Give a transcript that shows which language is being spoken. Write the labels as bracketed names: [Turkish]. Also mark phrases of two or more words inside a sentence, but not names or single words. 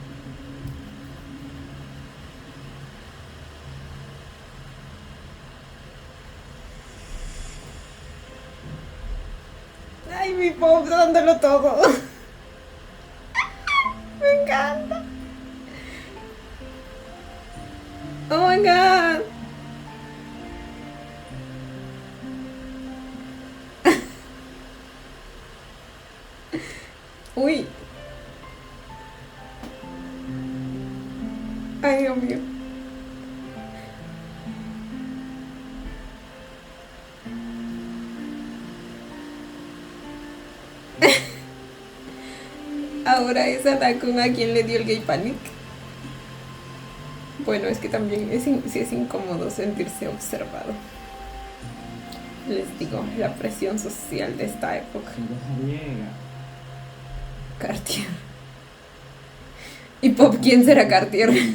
[Spanish] Ay, mi pop dándolo todo. Me encanta. [English] Oh my god. Uy. [Spanish] Ay, Dios mío. Ahora es Anakun a quien le dio el [English] gay panic. [Spanish] Bueno, es que también sí es incómodo sentirse observado. Les digo, la presión social de esta época. [Thai] คือก็ทำแย่อะ [Spanish] Cartier. ¿Y Pop quién será Cartier?